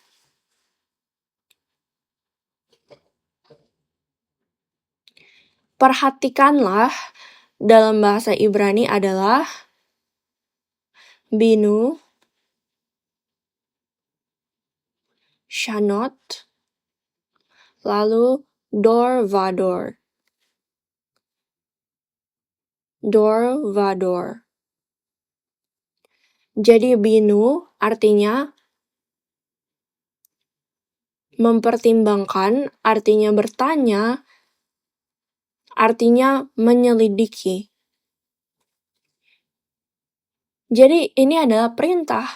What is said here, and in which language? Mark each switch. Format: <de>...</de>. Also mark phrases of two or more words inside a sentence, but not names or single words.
<id>Perhatikanlah dalam bahasa Ibrani adalah</id> <he>בינו שנות,</he> <id>lalu</id> <he>דור ודור. דור ודור.</he> <id>Jadi binu artinya mempertimbangkan, artinya bertanya, artinya menyelidiki. Jadi ini adalah perintah.</id>